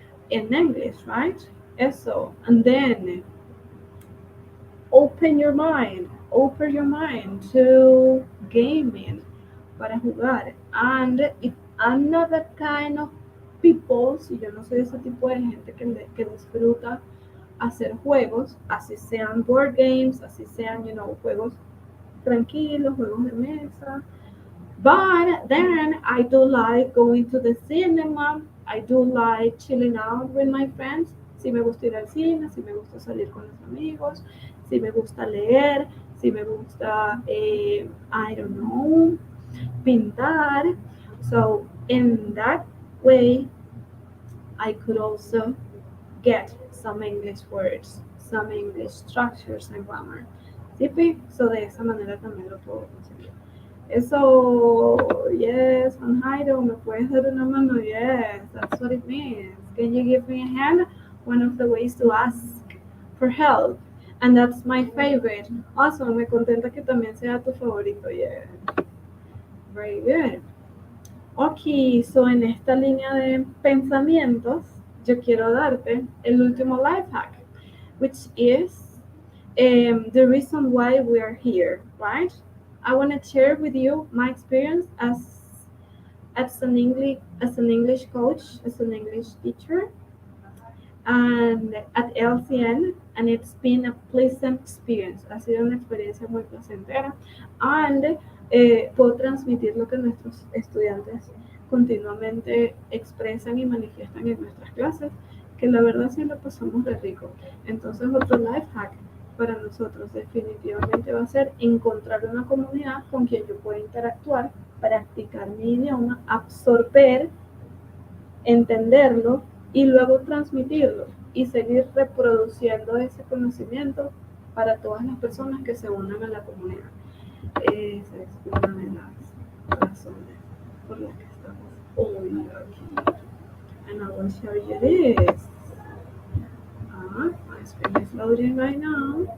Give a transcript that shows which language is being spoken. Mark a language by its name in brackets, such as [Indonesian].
[English] In English, right? Eso. And then open your mind to gaming, [Spanish] para jugar. [English] And if I'm not that kind of people, [Spanish] si yo no soy ese tipo de gente que disfruta hacer juegos, así sean board games, así sean, juegos tranquilos, juegos de mesa. [English] But then I do like going to the cinema, I do like chilling out with my friends. [Spanish] Si me gusta ir al cine, si me gusta salir con los amigos, si me gusta leer, si me gusta, [English] I don't know, [Spanish] pintar. [English] So in that way, I could also get some English words, some English structures and grammar. [Spanish] ¿Sí? So de esa manera también lo puedo conseguir. Eso, yes, Juan Jairo, ¿me puedes dar una mano? [English] Yes, that's what it means. Can you give me a hand? One of the ways to ask for help. And that's my favorite. [Spanish] Awesome, me contenta que también sea tu favorito. [English] Yeah. Very good. Ok, so [Spanish] en esta línea de pensamientos, yo quiero darte el último [English] life hack, which is the reason why we are here, right? I want to share with you my experience as an English coach, as an English teacher, and at LCN, and it's been a pleasant experience. [Spanish] Ha sido una experiencia muy placentera, and puedo transmitir lo que nuestros estudiantes continuamente expresan y manifiestan en nuestras clases, que la verdad sí lo pasamos de rico. Entonces, otro life hack para nosotros definitivamente va a ser encontrar una comunidad con quien yo pueda interactuar, practicar mi idioma, absorber, entenderlo y luego transmitirlo y seguir reproduciendo ese conocimiento para todas las personas que se unan a la comunidad. Esa es una de las razones por las que estamos hoy aquí. [English] And I will show you this. My screen is loading right now.